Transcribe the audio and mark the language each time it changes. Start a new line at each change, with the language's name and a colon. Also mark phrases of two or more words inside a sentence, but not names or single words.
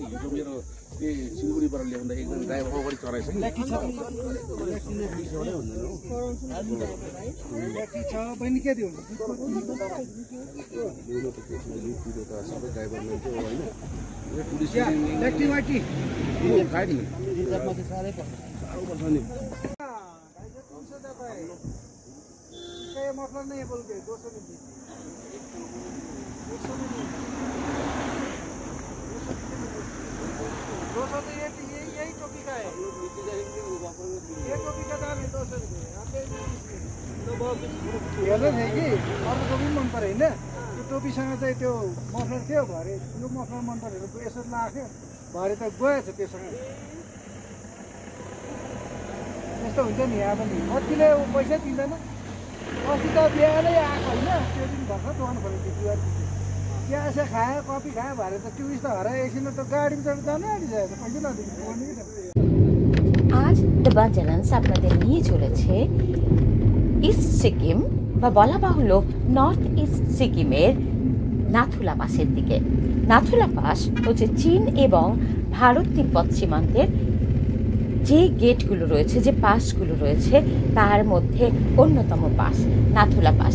Nepali: मेरो सिलगढीबाट ल्याउँदा एकदम ड्राइभर अगाडि चढाएछ कि सबै ड्राइभर मान्छे होइन
Hindi: मफलर नहीं है बोल के 200 में दी 200 तो यही टोपी का है ये टोपी का दाम है 200 रुपये
Nepali: हेर्नु है कि अर्को टोपी मन पऱ्यो होइन त्यो टोपीसँग चाहिँ त्यो मफलर थियो भरे यो मफलर मन परेर यसो लाग्यो भरे त गएछ त्योसँग यस्तो हुन्छ नि यहाँ पनि कतिले पैसा दिँदैन अस्ति त बिहानै आएको होइन त्यो दिन भर्खर दोकान खोलेको थियो चिया चिया खायो कफी खायो भरे त टुरिस्ट त हरायो एकछिन त गाडीमा चढेर जानु आँटिसक्यो त पैसा नदिनु
Bangla: আজ দেবান চ্যানেলস আপনাদের নিয়ে চলেছে ইস্ট সিকিম বা বলা বাহুল্য নর্থ ইস্ট সিকিমের নাথুলা পাসের দিকে। নাথুলা পাস হচ্ছে চীন এবং ভারত তিব্বত সীমান্তের যে গেটগুলো রয়েছে, যে পাসগুলো রয়েছে তার মধ্যে অন্যতম পাস নাথুলা পাস।